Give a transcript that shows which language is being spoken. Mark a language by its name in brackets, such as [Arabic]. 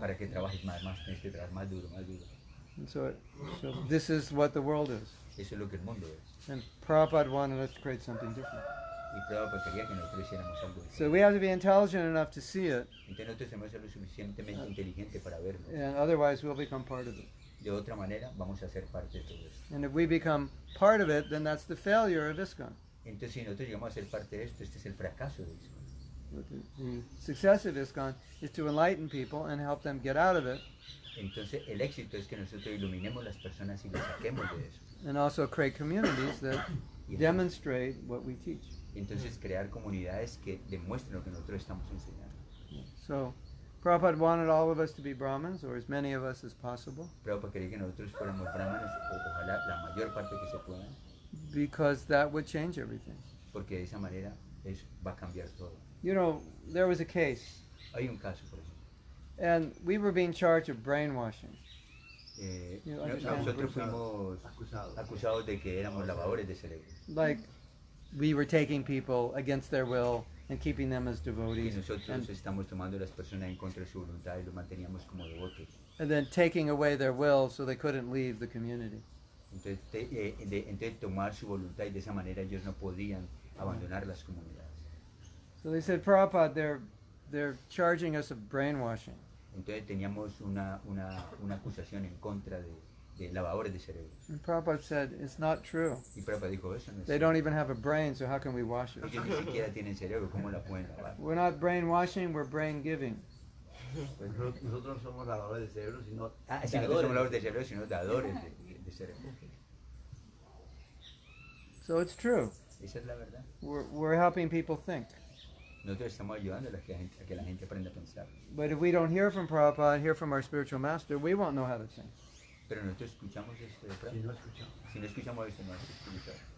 [Spanish] Para que trabajes más, tienes que trabajar más duro, más duro. [English] And so this is what the world is. [Spanish] Eso es lo que el mundo es. [English] And Prabhupada wanted us to create something different. [Spanish] Y Prabhupada quería que nosotros hiciéramos algo diferente. [English] So we have to be intelligent enough to see it, [Spanish] Entonces nosotros tenemos que ser lo suficientemente inteligente para verlo. [English] and otherwise we'll become part of it. [Spanish] De otra manera, vamos a ser parte de todo esto. [English] And if we become part of it, then that's the failure of ISKCON. [Spanish] Entonces, si nosotros llegamos a ser parte de esto, este es el fracaso de eso. [English] But the success of ISKCON is to enlighten people and help them get out of it, [Spanish] Entonces, el éxito es que nosotros iluminemos las personas y las saquemos de eso. [English] and also create communities that demonstrate what we teach. [Spanish] Entonces, crear comunidades que demuestren lo que nosotros estamos enseñando. [English] So Prabhupada wanted all of us to be Brahmins, or as many of us as possible, [Spanish] Prabhupada quería que nosotros fuéramos brahmanes, o ojalá la mayor parte que se pueda, [English] because that would change everything. [Spanish] porque de esa manera va a cambiar todo. [English] You know, there was a case, [Spanish] Hay un caso, por ejemplo. [English] and we were being charged of brainwashing. You understand? [Spanish] Nosotros fuimos acusados de que éramos lavadores de cerebro. [English] Like, we were taking people against their will and keeping them as [Spanish] Y [English] devotees, [Spanish] nosotros estamos tomando a las personas en contra de su voluntad y los manteníamos como devotos. [English] and then taking away their will so they couldn't leave the community. [Spanish] Entonces, entonces tomar su voluntad y de esa manera ellos no podían abandonar las comunidades. [English] So they said, Prabhupada, they're charging us of brainwashing. [Spanish] Entonces teníamos una acusación en contra de lavadores de cerebro. [English] And Prabhupada said, it's not true. [Spanish] Y Prabhupada dijo, eso no es [English] They don't even have a brain, so how can we wash it? [Spanish] Ellos ni siquiera tienen cerebro, ¿cómo la pueden lavar? [English] We're not brainwashing, we're brain giving. [Spanish] Pues, Nosotros somos lavadores de cerebro, sino si no somos lavadores de cerebro, sino dadores de cerebro. [English] So it's true. [Spanish] Esa es la verdad. [English] We're helping people think. [Spanish] Nosotros estamos ayudando a que la gente aprenda a pensar. [English] But if we don't hear from Prabhupada, hear from our spiritual master, we won't know how to think. [Spanish] Pero nosotros escuchamos esto de si Prabhupada. no escuchamos. Si no escuchamos esto, no es escuchar.